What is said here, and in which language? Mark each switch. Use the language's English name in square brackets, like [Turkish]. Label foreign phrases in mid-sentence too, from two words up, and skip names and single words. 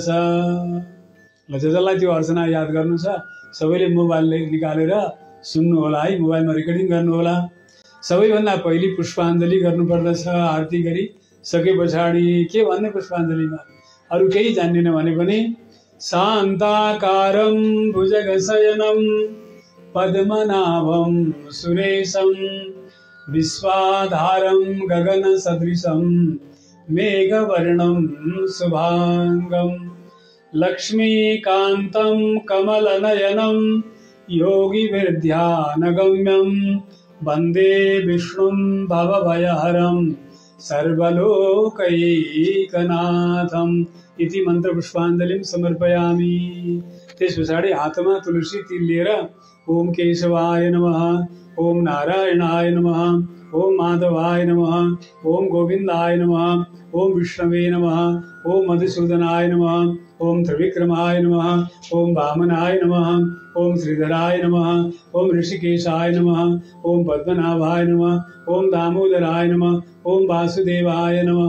[Nepali] जसलाई त्यो अर्चना याद गर्नु छ सबैले मोबाइल निकालेर सुन्नु होला है, मोबाइलमा रेकर्डिङ गर्नु होला। सबैभन्दा पहिले पुष्पाञ्जली गर्नुपर्दछ। आरती गरी सके पछाडि के भन्ने पुष्पाञ्जलीमा अरु केही जान्दिन भने पनि शान्ताकारं [Sanskrit] भुजगशयनं पद्मनाभं सुरेशं विश्वाधारं गगनसदृशं मेघवर्णं शुभांगं लक्ष्मीकान्तं कमलनयनं योगिभिर्ध्यानगम्यं वन्दे विष्णुं भवभयहरं सर्वलोकैकनाथम् इति मन्त्र पुष्पाञ्जलिं समर्पयामि। [Nepali] त्यस पछाडि हातमा तुलसी तिल लिएर [Sanskrit] ओम केशवाय नमः, ओम नारायणाय नमः, ओम माधवाय नमः, ओम गोविन्दाय नमः, ओम विष्णवे नमः, ओम मधुसूदनाय नमः, ओम त्रिविक्रमाय नमः, ओम वामनाय नमः, ओम श्रीधराय नमः, ओम ऋषिकेशाय नमः, ओम पद्मनाभाय नमः, ओम दामोदराय नमः, ओम वासुदेवाय नमः।